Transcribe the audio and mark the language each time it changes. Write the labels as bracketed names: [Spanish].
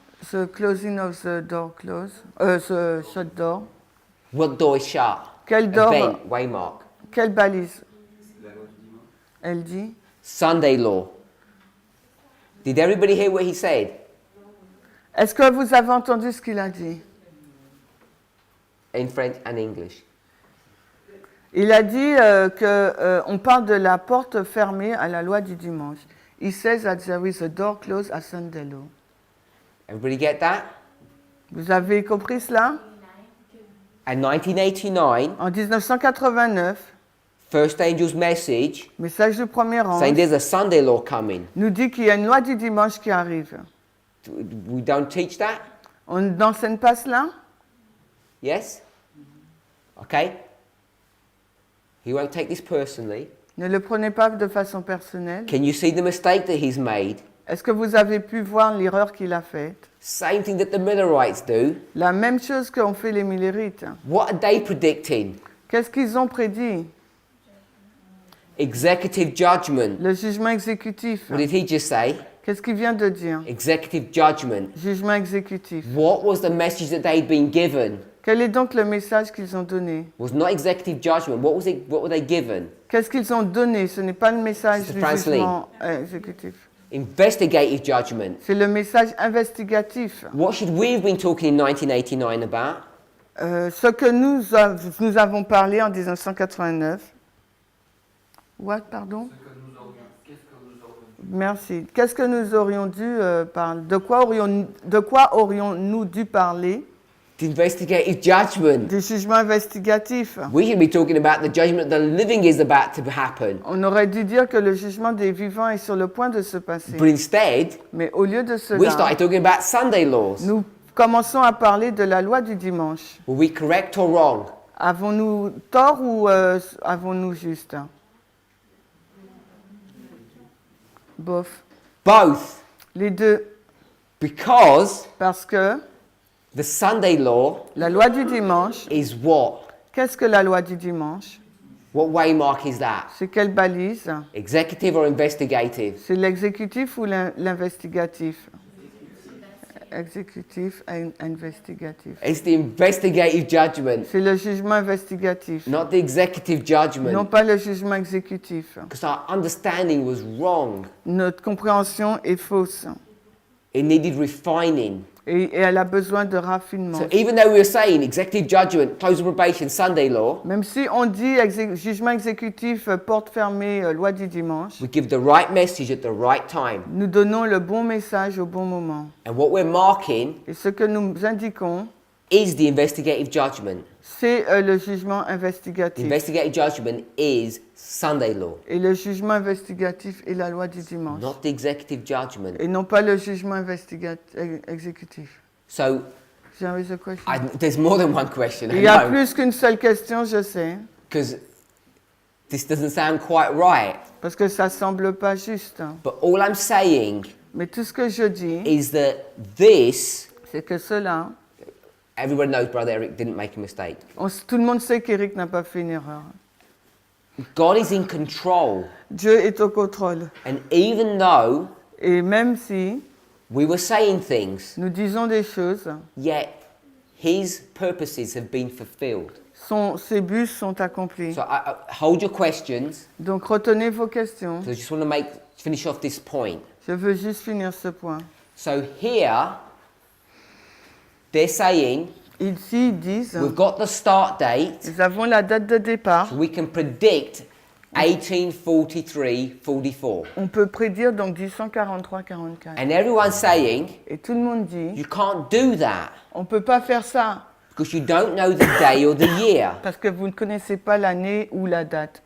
[English] The closing of the door the shut door. What door is shut? [French] Quelle [English] door? Event, waymark. [French] Quelle balise? Elle dit. [English] Sunday law. Did everybody hear what he said? [French] Est-ce que vous avez entendu ce qu'il a dit? [English] In French and English. [French] Il a dit qu'on parle de la porte fermée à la loi du dimanche. [English] He says that there is a door closed at Sunday law. Everybody get that? [French] Vous avez compris cela? [English] And 1989, [French] En 1989, [English] first angel's message [French] message du premier [English] saying [French] ange [English] there's a Sunday law coming. [French] nous dit qu'il y a une loi du dimanche qui arrive. [English] We don't teach that? [French] On n'enseigne pas cela? [English] Yes? Okay? He won't take this personally. [French] Ne le prenez pas de façon personnelle. [English] Can you see the mistake that he's made? [French] Est-ce que vous avez pu voir l'erreur qu'il a faite? [English] Same thing that the Millerites do. [French] La même chose qu'ont fait les Millerites. [English] What are they predicting? [French] Qu'est-ce qu'ils ont prédit? [English] Executive judgment. [French] Le jugement exécutif. [English] What did he just say? [French] Qu'est-ce qu'il vient de dire? [English] Executive judgment. [French] Jugement exécutif. [English] What was the message that they'd been given? [French] Quel est donc le message qu'ils ont donné? [English] It was not executive judgment. What was it? What were they given? [French] Qu'est-ce qu'ils ont donné? Ce n'est pas le message [English] Sister [French] du [English] Franceline. [French] jugement exécutif. [English] Investigative judgment. [French] C'est le message investigatif. [English] What should we have been talking in 1989 about? [French] Ce que nous avons parlé en 1989. [English] What, pardon? [French] Qu'est-ce que nous aurions Merci. Qu'est-ce que nous aurions dû parler? De quoi aurions-nous dû parler? [English] The investigative judgment. [French] Du jugement investigatif. [English] We should be talking about the judgment that the living is about to happen. [French] On aurait dû dire que le jugement des vivants est sur le point de se passer. [English] But instead, [French] Mais au lieu de [English] we [French] cela, [English] started talking about Sunday laws. [French] nous commençons à parler de la loi du dimanche. [English] Were we correct or wrong? [French] Avons-nous tort ou avons-nous juste? Bof. [English] Both. [French] Les deux. [English] Because [French] Parce que [English] the Sunday law [French] la loi du dimanche, [English] is what? [French] qu'est-ce que la loi du dimanche? [English] What waymark is that? [French] C'est quelle balise? [English] Executive or investigative? [French] C'est l'exécutif ou l'investigatif? Exécutif et investigatif. [English] It's the investigative judgment, [French] C'est le jugement investigatif, [English] not the executive [French] non [English] judgment. [French] pas le jugement exécutif. [English] Because our understanding was wrong. [French] Notre compréhension est fausse [English] It needed refining. [French] et elle a besoin de raffinement. [English] So even though we were saying executive judgment, close of probation, Sunday law, [French] Même si on dit jugement exécutif, porte fermée, loi du dimanche, [English] we give the right message at the right time. [French] nous donnons le bon message au bon moment. [English] And what we're marking [French] Et ce que nous indiquons, [English] is the investigative judgment. [French] c'est le jugement [English] The [French] investigatif. [English] investigative judgment is Sunday law, [French] Et le jugement investigatif est la loi du dimanche. [English] not the executive judgment. [French] Et non pas le jugement exécutif. [English] So There is a question. there's more than one question, [French] Il y a plus qu'une seule question, je sais, [English] because this doesn't sound quite right. [French] parce que ça semble pas juste. [English] But all I'm saying [French] Mais tout ce que je dis, [English] is that this, [French] c'est que cela, [English] everyone knows Brother Eric didn't make a mistake. [French] tout le monde sait qu'Éric n'a pas fait une erreur. [English] God is in control. [French] Dieu est au contrôle. [English] And even though [French] Et même si [English] we were saying things, [French] nous disons des choses, [English] yet his purposes have been fulfilled. [French] ses buts sont accomplis. [English] So I hold your questions, [French] Donc retenez vos questions. [English] because I just want to finish off this point. [French] Je veux juste finir ce point. [English] So here, they're saying [French] Ici, ils disent, [English] we've got the start date, [French] nous avons la date de départ. [English] so we can predict 1843-44. [French] On peut prédire donc 1843-44. [English] And everyone's saying [French] Et tout le monde dit, [English] you can't do that [French] on ne peut pas faire ça [English] because you don't know the day or the year. [French] parce que vous ne connaissez pas l'année ou la date.